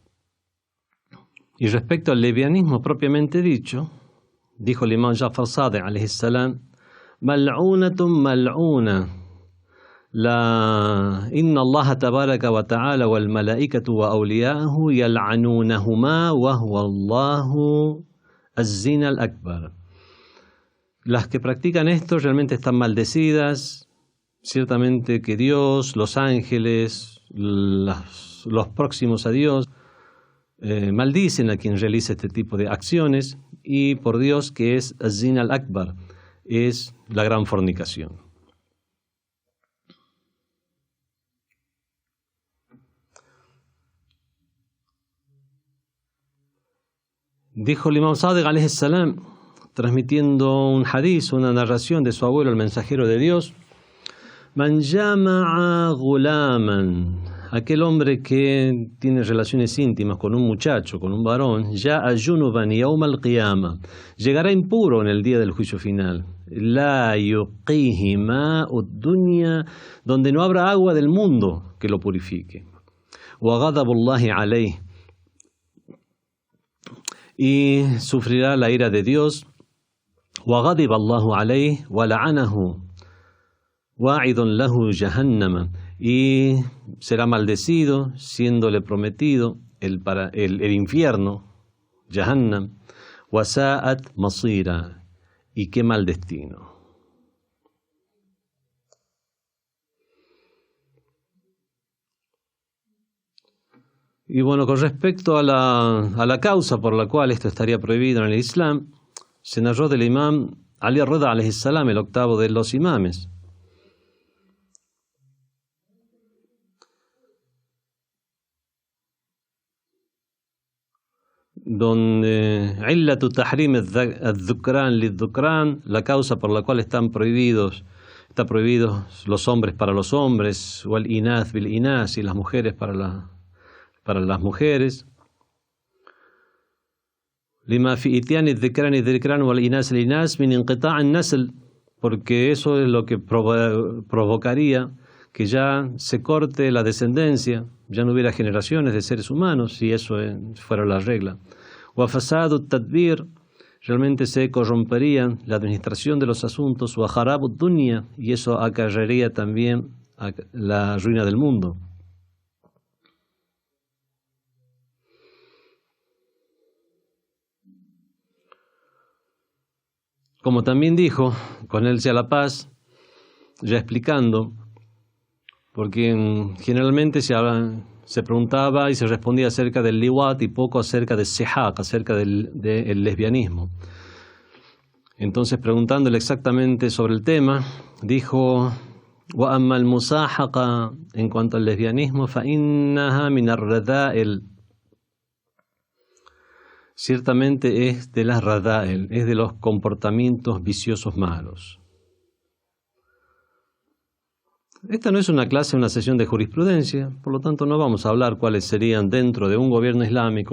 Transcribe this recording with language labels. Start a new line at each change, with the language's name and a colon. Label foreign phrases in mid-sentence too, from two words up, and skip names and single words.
Spanish: Y respecto al lesbianismo propiamente dicho, dijo el imam Ja'far Sadiq
Arabic: عليه السلام: ملعونة ملعونة، ألا إن الله تبارك وتعالى والملائكة وأولياءه يلعنونهما وهو الله الزنا الأكبر.
Spanish: Las que practican esto realmente están maldecidas. Ciertamente que Dios, los ángeles, los próximos a Dios, maldicen a quien realiza este tipo de acciones, y por Dios que es
Arabic: الزنا الأكبر,
Spanish: es la gran fornicación. Dijo el imam Sadiq
Arabic: عليه السلام,
Spanish: transmitiendo un hadiz, una narración de su abuelo, el mensajero de Dios:
Arabic: من جامع غلاما,
Spanish: aquel hombre que tiene relaciones íntimas con un muchacho, con un varón,
Arabic: جاء جنبا يوم القيامة,
Spanish: llegará impuro en el día del juicio final.
Arabic: لا يقيه ماء الدنيا,
Spanish: donde no habrá agua del mundo que lo purifique.
Arabic: وغضب الله عليه,
Spanish: y sufrirá la ira de Dios.
Arabic: وغضب الله عليه ولعنه وأعد له جهنم,
Spanish: y será maldecido, siéndole prometido el infierno, Jahannam.
Arabic: وساءت مصيرا,
Spanish: y qué mal destino. Y bueno, con respecto a la causa por la cual esto estaría prohibido en el Islam, se narró del imam Ali Rida
Arabic: عليه السلام,
Spanish: el octavo de los imames,
Arabic: donde علة تحريم الذكران للذكران,
Spanish: la causa por la cual están prohibidos los hombres para los hombres,
Arabic: والإناث بالإناث,
Spanish: y las mujeres para las mujeres.
Arabic: لما في إتيان الذكران والإناث الإناث من انقطاع النسل,
Spanish: porque eso es lo que provocaría que ya se corte la descendencia, ya no hubiera generaciones de seres humanos, si eso fuera la regla.
Arabic: وفساد التدبير,
Spanish: realmente se corrompería la administración de los asuntos.
Arabic: وخراب الدنيا,
Spanish: y eso acarrearía también a la ruina del mundo. Como también dijo, con él sea la paz, ya explicando, porque generalmente se preguntaba y se respondía acerca del liwat y poco acerca del sihaq, acerca del lesbianismo. Entonces, preguntándole exactamente sobre el tema, dijo:
Arabic: وأما المساحقة,
Spanish: en cuanto al lesbianismo,
Arabic: فإنها من الرذائل,
Spanish: ciertamente es de las radha'il, es de los comportamientos viciosos malos. Esta no es una clase, una sesión de jurisprudencia, por lo tanto no vamos a hablar cuáles serían dentro de un gobierno islámico.